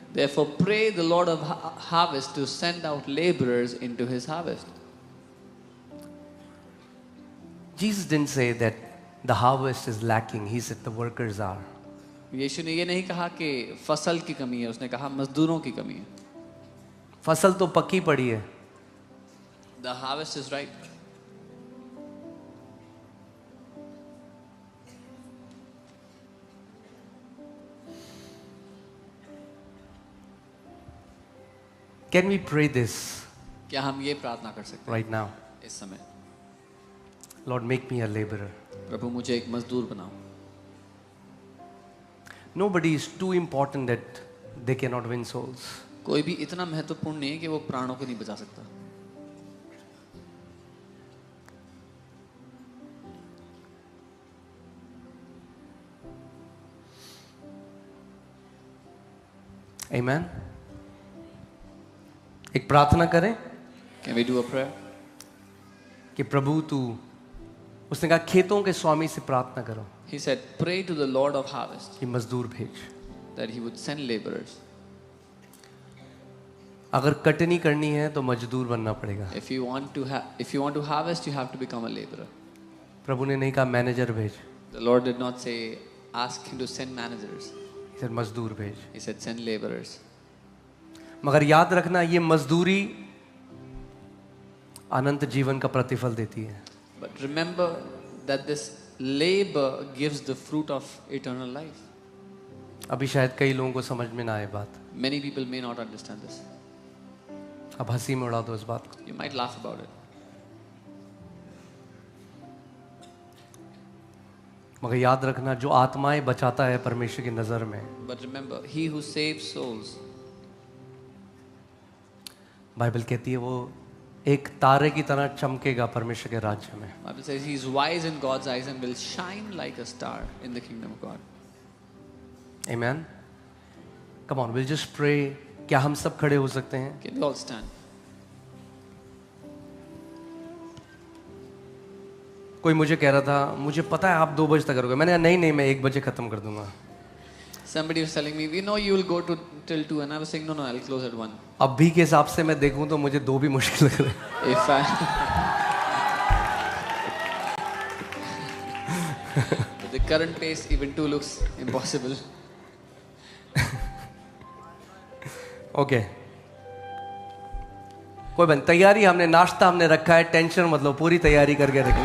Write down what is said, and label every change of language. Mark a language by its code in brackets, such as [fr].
[en] Therefore pray the Lord of harvest to send out laborers into his harvest. Jesus didn't say that the harvest is lacking. He said the workers are. [hi] यीशु ने ये नहीं कहा कि फसल की कमी है, उसने कहा मजदूरों की कमी है। फसल तो पक्की पड़ी है। [en] The harvest is ripe. Can we pray this [hi] क्या हम ये प्रार्थना कर सकते हैं [en] right now? [hi] इस समय? [en] Lord, make me a laborer. [hi] प्रभु मुझे एक मजदूर बनाओ। [en] Nobody is too important that they cannot win souls. [hi] कोई भी इतना महत्वपूर्ण नहीं है कि वो प्राणों को नहीं बचा सकता। [en] Amen. [hi] एक प्रार्थना करें [en] Can we do a prayer? [hi] कि प्रभु तू, उसने कहा खेतों के स्वामी से प्रार्थना करो [en] He said, pray to the Lord of harvest [hi] कि मजदूर भेज। [en] that he would send laborers. [hi] अगर कटनी करनी है तो मजदूर बनना पड़ेगा। [en] If you want to harvest, you have to become a laborer. [hi] प्रभु ने नहीं कहा मैनेजर भेज, [en] The Lord did not say, ask him to send managers. [hi] फिर मजदूर भेज। [en] He said, send laborers. [hi] मगर याद रखना ये मजदूरी अनंत जीवन का प्रतिफल देती है। [en] But remember that this labor gives the fruit of eternal life. [hi] अभी शायद कई लोगों को समझ में ना आए बात, [en] Many people may not understand this. [hi] अब हंसी में उड़ा दो इस बात को। [en] You might laugh about it. [hi] मगर याद रखना, जो आत्माएं बचाता है परमेश्वर की नजर में, [en] But remember, he who saves souls, [hi] Bible कहती है वो एक तारे की तरह चमकेगा परमेश्वर के राज्य में। [en] Bible says he is wise in God's eyes and will shine like a star in the kingdom of God. Amen. Come on, we'll just pray. [hi] क्या हम सब खड़े हो सकते हैं? [en] Can we all stand? [hi] कोई मुझे कह रहा था, मुझे पता है आप 2 बजे तक करोगे। मैंने कहा नहीं नहीं, मैं 1 बजे खत्म कर दूंगा। [en] Somebody was telling me, we know you will go to till 2, and I was saying, no, I'll close at 1. [hi] अभी के हिसाब से मैं देखूं तो मुझे 2 भी मुश्किल लग रहा है। [en] If With the current pace, even 2 looks impossible. [hi] Okay, कोई बन तैयारी, हमने नाश्ता हमने रखा है, टेंशन मत लो, पूरी तैयारी करके रखी।